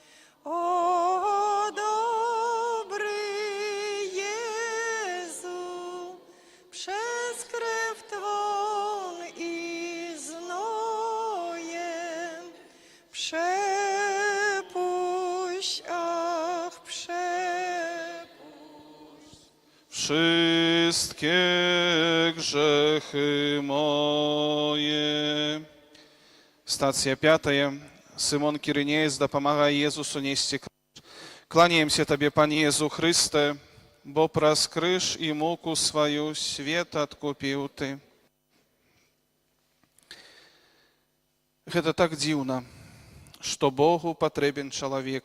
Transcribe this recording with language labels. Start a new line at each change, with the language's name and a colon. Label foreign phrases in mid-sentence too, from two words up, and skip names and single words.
Polish: Przez krew Twą i znojem przepuść, ach przepuść Wszystkie grzechy moje. Stacja 5.
Belarusian: Сымон Кірынеец дапамагае Езусу несці крыж. Кланяемся Табе, Пане Езу Христе, бо праз крыж і муку сваю свет адкупіў Ты. Гэта так дзіўна, што Богу патрэбен чалавек.